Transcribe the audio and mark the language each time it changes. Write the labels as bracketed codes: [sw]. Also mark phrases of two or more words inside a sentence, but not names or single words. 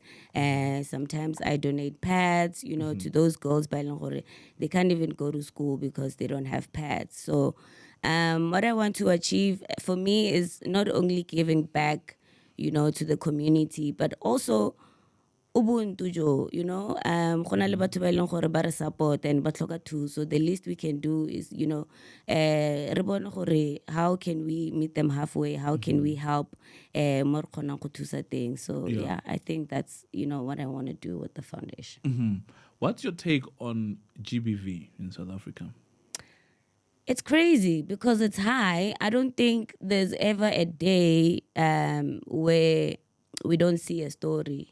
[en] Sometimes I donate pads, to those girls. They can't even go to school because they don't have pads. So what I want to achieve for me is not only giving back, to the community, but also [tn] ubuntu jo, go na le batho ba ileng gore ba re [en] support and [tn] ba tlhoka thuso. [en] So the least we can do is, [tn] re bone gore [en] how can we meet them halfway? How can we help [tn] mo re kgonang go thusa teng? [en] So yeah, I think that's, what I want to do with the foundation. What's your take on GBV in South Africa? It's crazy because it's high. I don't think there's ever a day where we don't see a story.